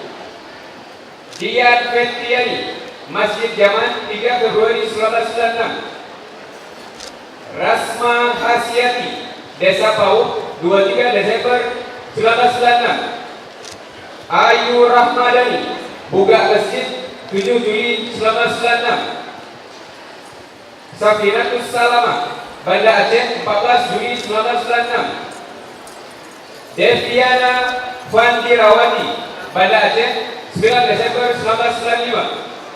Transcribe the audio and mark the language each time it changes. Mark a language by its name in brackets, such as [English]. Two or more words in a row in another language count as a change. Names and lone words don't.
[Indonesian] Dian Fetriani, Masjid Jaman, 3 Februari 1996. Rasma Hasyati, Desa Pau, 23 Desember 1996. Ayu Rahmadani, Buga Masjid, 7 Juli 1996. Safinatus Salama, Banda Aceh, 14 Juli 1996. Deviana Vandirawati, Banda Aceh, 9 Desember 1995.